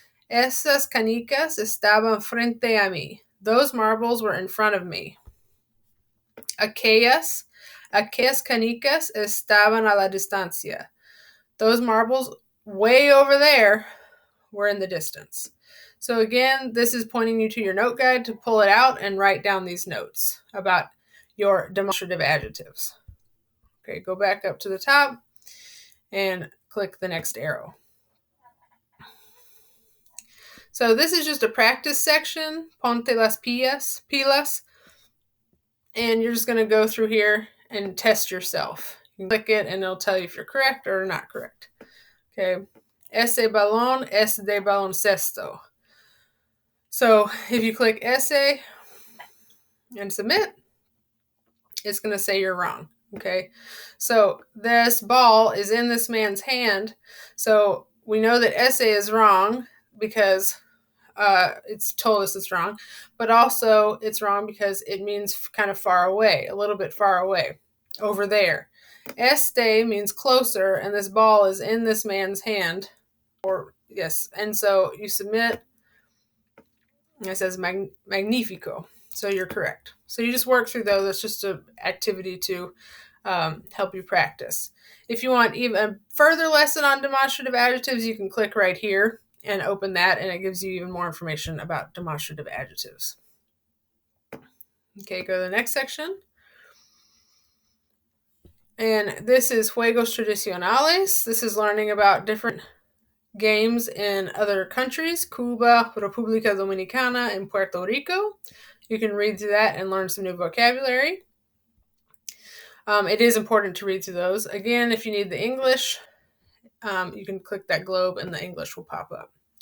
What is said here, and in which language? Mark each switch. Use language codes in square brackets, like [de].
[es] Esas canicas estaban frente a mí. [en] Those marbles were in front of me. [es] Aquellas canicas estaban a la distancia. [en] Those marbles way over there were in the distance. So again, this is pointing you to your note guide to pull it out and write down these notes about your demonstrative adjectives. Okay, go back up to the top and click the next arrow. So this is just a practice section, [es] ponte las pilas, [en] and you're just going to go through here and test yourself. You can click it and it'll tell you if you're correct or not correct. [es] Okay, ese balón es de baloncesto. [en] So if you click essay and submit, it's going to say you're wrong. Okay, so this ball is in this man's hand. So we know that essay is wrong because it's told us it's wrong, but also it's wrong because it means kind of far away, a little bit far away, over there. Este means closer, and this ball is in this man's hand. Or yes, and so you submit. It says magnifico. So you're correct. So you just work through those. That's just an activity to help you practice. If you want even a further lesson on demonstrative adjectives, you can click right here and open that, and it gives you even more information about demonstrative adjectives. Okay, go to the next section. And this is Juegos Tradicionales. This is learning about different games in other countries, Cuba, República Dominicana, and Puerto Rico. You can read through that and learn some new vocabulary. It is important to read through those. Again, if you need the English, you can click that globe and the English will pop up.